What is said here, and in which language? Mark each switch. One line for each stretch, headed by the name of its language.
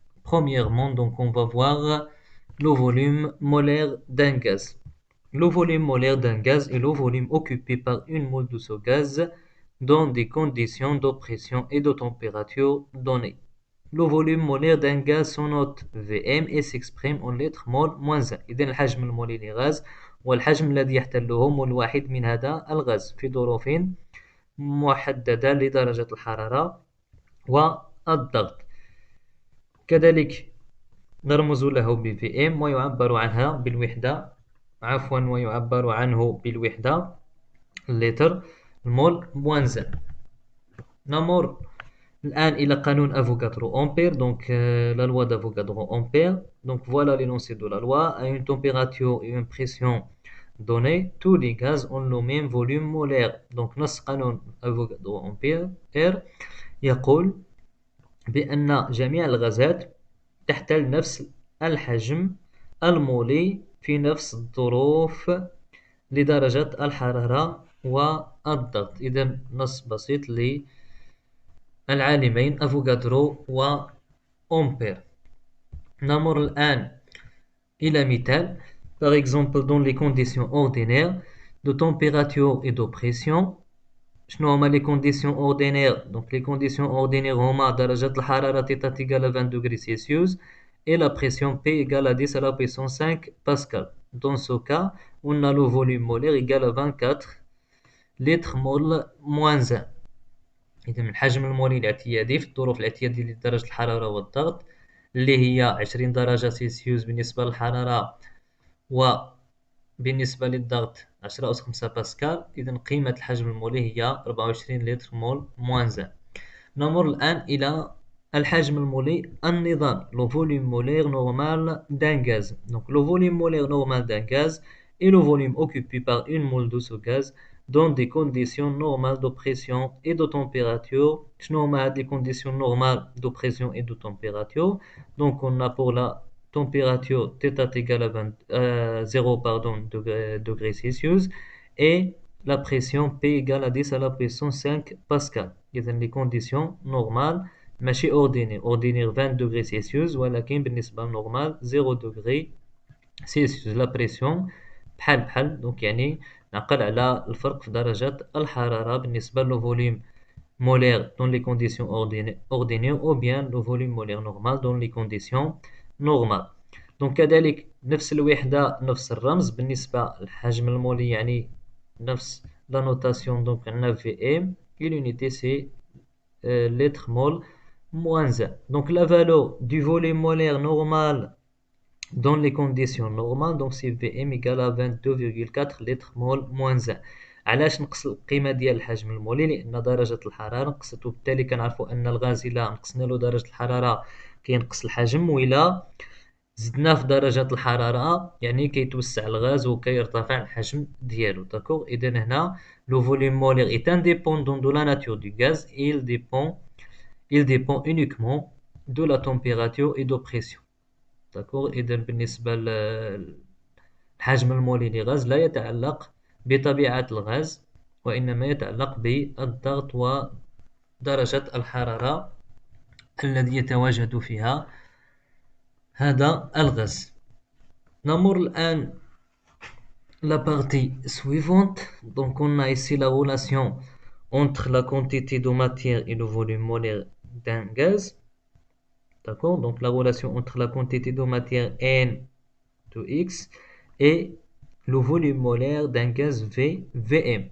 French: Premièrement, donc on va voir le volume molaire d'un gaz. Le volume molaire d'un gaz est le volume occupé par une mole de ce gaz dans des conditions de pression et de température données. Le volume molaire d'un gaz se note Vm et s'exprime en lettres mol moins 1.
Arabic: إذن الحجم المولي للغاز والحجم الذي يحتله مول واحد من هذا الغاز في ظروف محددة لدرجة الحرارة والضغط. كذلك نرمز له ب Vm ويعبر عنها بالوحدة ويعبر عنه بالوحدة اللتر المول moins 1. نمر الآن إلى قانون Avogadro Ampère, donc la loi d'Avogadro Ampère.
French: Donc voilà l'énoncé de la loi. À une température et une pression donnée, tous les gaz ont le même volume molaire.
Arabic: Donc نص قانون Avogadro Ampère يقول بأن جميع الغازات تحتل نفس الحجم المولي في نفس الظروف لدرجة الحرارة والضغط. إذا نص بسيط للعالمين أفوغادرو وأمبير. نمر الآن إلى مثال.
French: Par exemple, dans les conditions ordinaires de température et de pression. شنو هما les conditions ordinaires? Donc les conditions ordinaires هما درجة الحرارة θ égale à 20 degrés Celsius et la pression P égale à 10 à la puissance 5 Pascal. Dans ce cas, on a le volume molaire égal à 24 litres mol moins 1.
Arabic: إذا الحجم المولي الاعتيادي في الظروف الاعتيادية لدرجة الحرارة والضغط اللي هي 20 درجة سلسيوس بالنسبة للحرارة وبالنسبة للضغط 10 أس 5 باسكال. إذا قيمة الحجم المولي هي 24 لتر مول moins 1. نمر الآن إلى الحجم المولي النظام le volume molaire normal d'un gaz.
French: Donc le volume molaire normal d'un gaz est le volume occupé par une mole de ce gaz dans des conditions normales de pression et de température. شنو هما هاد les conditions normales de pression et de température? Donc on a pour la température θ égale à 0 degrés Celsius et la pression P égale à 10 à la puissance 5 Pascal. إذا les conditions normales ماشي ordinaire 20 degrés Celsius ولكن بالنسبة للنورمال 0 degrés Celsius. la pression بحال دونك يعني نعقل على الفرق في درجة الحرارة بالنسبة للفوليوم molaire dans les conditions ordinaires ou bien le volume molaire normal dans les conditions normales.
Arabic: donc كذلك نفس الوحدة نفس الرمز بالنسبة للحجم المولي يعني نفس la notation.
French: donc عندنا Vm et l'unité c'est litre mol moins 1. donc la valeur du volume molaire normal dans les conditions normales donc c'est Vm égale à 22,4 litres mol moins 1.
Arabic: علاش نقص القيمة ديال الحجم المولي؟ لأن درجة الحرارة نقصت وبالتالي كنعرفوا أن الغاز إلا نقصنا له درجة الحرارة كينقص الحجم وإلا زدنا في درجة الحرارة يعني كيتوسع الغاز وكيرتفع الحجم ديالو.
French: داكوغ. إذا هنا le volume molaire est indépendant de la nature du gaz et il dépend uniquement de la température et de pression. داكوغ.
Arabic: إذا بالنسبة للحجم المولي للغاز لا يتعلق بطبيعة الغاز وإنما يتعلق بالضغط ودرجة الحرارة الذي يتواجد فيها هذا الغاز.
French: نمر الآن la partie suivante. Donc on a ici la relation entre la quantité de matière et le volume molaire d'un gaz. D'accord? Donc la relation entre la quantité de matière N de X et le volume molaire d'un gaz V, Vm.